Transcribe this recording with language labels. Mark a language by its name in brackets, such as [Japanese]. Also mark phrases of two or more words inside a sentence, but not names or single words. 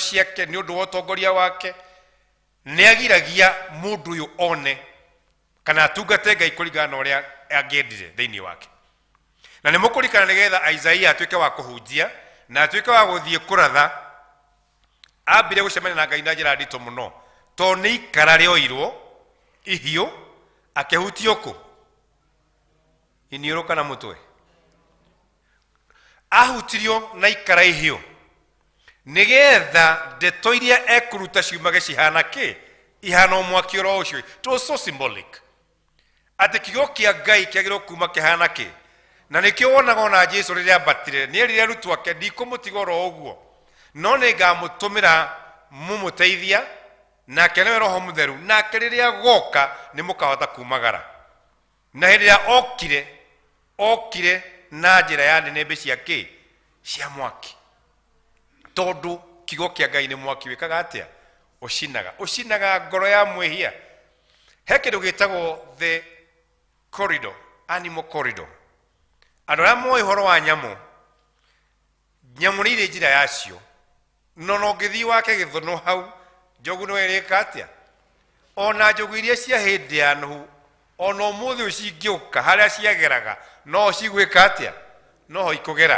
[Kikuyu] ciake nĩ ũndũ wa ũtongoria wake nĩ agiragia mũndũ ũyũ one kana atungate Ngai kũringana na ũrĩa angĩendire thĩinĩ wake na nĩ mũkũrikana nĩgetha Isaia atuĩke wa kũhunjia na atuĩke wa gũthiĩ kũratha ambire gũcemania na Ngai na njĩra nditũ mũno to nĩ ikara rĩoirwo ihiũ akĩhutio kũ iniũrũ kana mũtwe ahutirio na ikara ihio nigetha ndeto iria ekuruta ciumage cihana ki ihana omwaki oro ucio. [English] It was so symbolic [Kikuyu] ati kigo kia Ngai kiagirwo kuma kihana ki, na nikio wonaga ona Jesu riria ambatire nierire arutwo ake ndikumutiga oro uguo no nigamutumira mumuteithia nake niwe Roho Mutheru, nake riria goka nimukahota kumagara. Na riria okire na njira ya nembe cia ki cia mwaki, tondu kigo kia Ngai ni mwaki wikaga atia ucinaga ngoro ya mwihia. He kindu gitagwo [English] the corridor, animal corridor. [Kikuyu] Andu aria moĩ horo wa nyamu nĩ irĩ njĩra yacio, no ngĩthiĩ wake gĩthũnũ hau njogu no ĩrĩka atĩa. Ona njogu iria cia hĩndĩ ya Nuhu ona ũmũthĩ cingĩũka harĩa ciageraga no cigwĩka atĩa, no ikũgera.